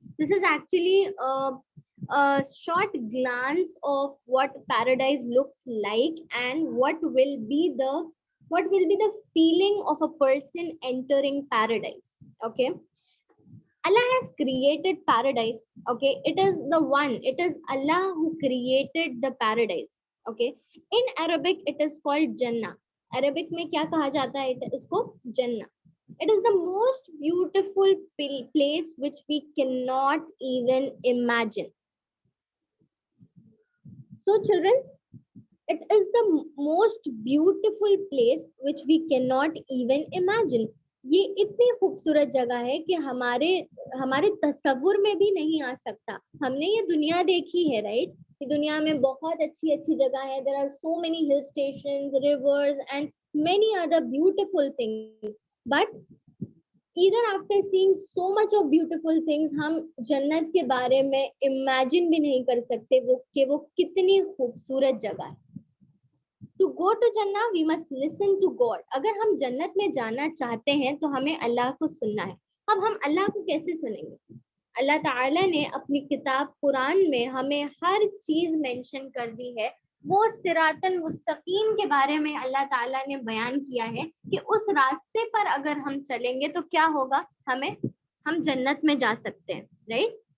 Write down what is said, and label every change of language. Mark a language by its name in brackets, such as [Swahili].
[English] This is actually a short glance of what paradise looks like and what will be the feeling of a person entering paradise. Okay, Allah has created paradise. Okay, it is the one, it is Allah who created the paradise. Okay, in Arabic it is called Jannah. [Hindi] Arabic में क्या कहा जाता है इसको? [Arabic] Jannah. [English] It is the most beautiful place which we cannot even imagine. So children, it is the most beautiful place which we cannot even imagine. [Hindi] ये इतनी खूबसूरत जगह है कि हमारे हमारे तस्वुर में भी नहीं आ सकता. हमने ये दुनिया देखी है, राइट? ये दुनिया में बहुत अच्छी अच्छी जगह है. [English] There are so many hill stations, rivers and many other beautiful things. But even after seeing so much of beautiful things, [Hindi] हम जन्नत के बारे में imagine भी नहीं कर सकते वो कितनी खूबसूरत जगह है. [English] To go to Jannah, we must listen to God. [Hindi] अगर हम जन्नत में जाना चाहते हैं तो हमें अल्लाह को सुनना है. अब हम अल्लाह को कैसे सुनेंगे? अल्लाह ताला ने अपनी किताब कुरान में हमें हर चीज मेंशन कर दी है. वो सिरातल मुस्तकीम के बारे में अल्लाह ताला ने बयान किया है कि उस रास्ते पर अगर हम चलेंगे तो क्या होगा, हम जन्नत में जा सकते हैं, राइट?